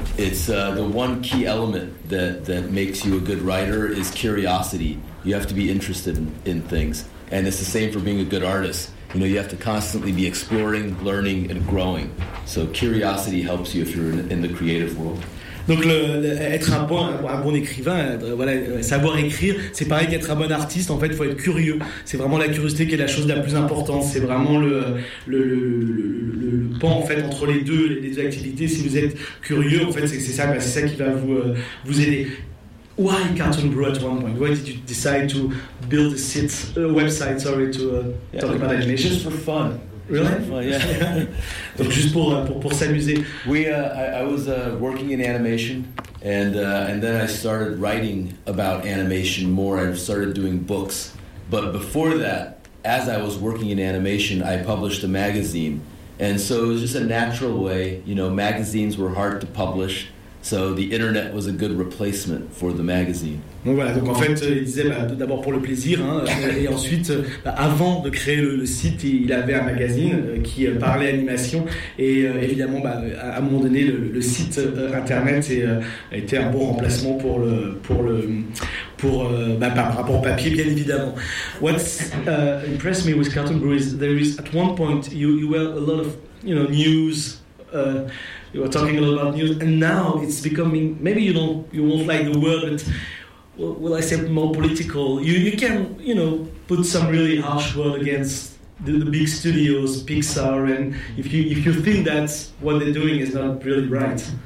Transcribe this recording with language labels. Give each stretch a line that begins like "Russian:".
English: It's the one key element that makes you a good writer is curiosity. You have to be interested in things, and it's the same for being a good artist. You know, you have to constantly be exploring, learning, and growing. So curiosity helps you if you're in the creative world.
French: Donc être un bon écrivain, voilà, savoir écrire, c'est pareil qu'être un bon artiste. En fait, faut être curieux. C'est vraiment la curiosité qui est la chose la plus importante. C'est vraiment le pan en fait entre les deux activités. Si vous êtes curieux, en fait, c'est ça qui va vous aider.
English: Why Cartoon Brew at one point? Why did you decide to build a site, website? Sorry to talk about animation. Just for fun. Really? Well, yeah.
French: Donc juste pour s'amuser.
English: I was working in animation, and then I started writing about animation more. I started doing books, but before that, as I was working in animation, I published a magazine, and so it was just a natural way. You know, magazines were hard to publish, so the internet was a good replacement for the magazine.
French: Donc voilà, donc en fait, il disait d'abord pour le plaisir, hein, et ensuite, avant de créer le site, il avait un magazine qui parlait animation, et évidemment, à un moment donné, le site internet était un bon remplacement par rapport au papier, bien évidemment.
English: What's impressed me with Cartoon Brew is there is at one point you were a lot of, you know, news. You were talking a lot about news, and now it's becoming, maybe you won't like the word, but will I say more political? You can, you know, put some really harsh word against the big studios, Pixar, and if you think that what they're doing is not really right.